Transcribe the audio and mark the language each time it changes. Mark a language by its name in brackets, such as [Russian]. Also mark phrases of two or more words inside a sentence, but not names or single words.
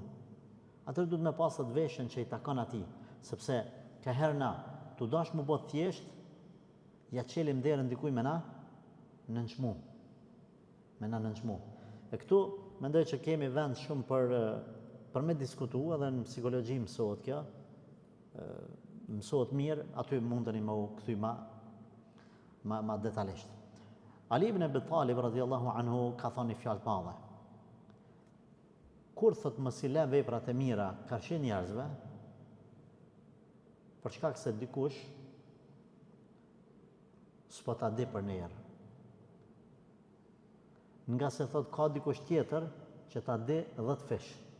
[Albanian] Atëherë duhet me pas atë veshjen që i takon atij, sepse ka herë na tu dash më bë thjesht, ja çelim derën dikujt me na nënçmu. Me na nënçmu. E këtu mendoj që kemi vend shumë për me diskutu, edhe në psikologji mësohet kjo. Mësohet mirë, aty mundeni më u kthy ma detajisht. Ali ibn Abi Talib [Arabic] رضي الله عنه [Albanian] ka thënë një fjalë të madhe. Kur thot mos i lë veprat e mira karshi njerëzve, për shkak se dikush s'po ta di për nerë. Nga se thot ka dikush tjetër që ta di 10 fish.